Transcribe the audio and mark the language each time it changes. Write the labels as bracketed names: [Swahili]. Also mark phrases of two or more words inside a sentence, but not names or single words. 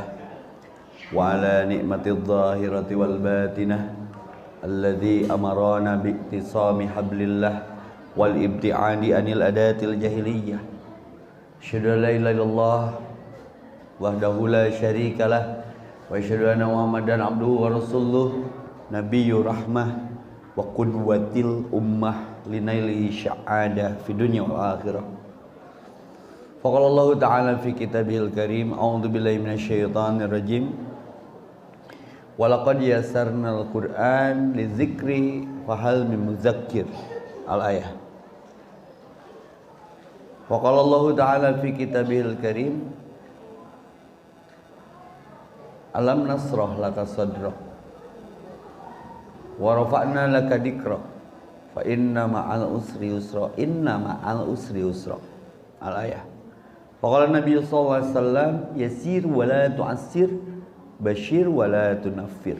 [Arabic] وعلى نعمته الظاهرة والباطنة الذي أمرنا باعتصام بحبل الله والابتعاد عن العادات الجاهلية. أشهد أن لا إله إلا الله وحده لا شريك له وأشهد أن محمدا عبده ورسوله نبي الرحمة وقدوة الأمة لنيله سعادة في الدنيا والآخرة. فقال الله تعالى في كتابه الكريم أعوذ بالله من الشيطان الرجيم. ولقد يسرنا القرآن للذكر فهل من مدكر. الآية. فقال الله تعالى في كتابه الكريم ألم نشرح لك صدرك ورفعنا لك ذكرك فإن مع العسر يسرا إن مع العسر يسرا. Al-ayah. فقال النبي صلى الله عليه وسلم يسر ولا تعسر بشر ولا تنفر.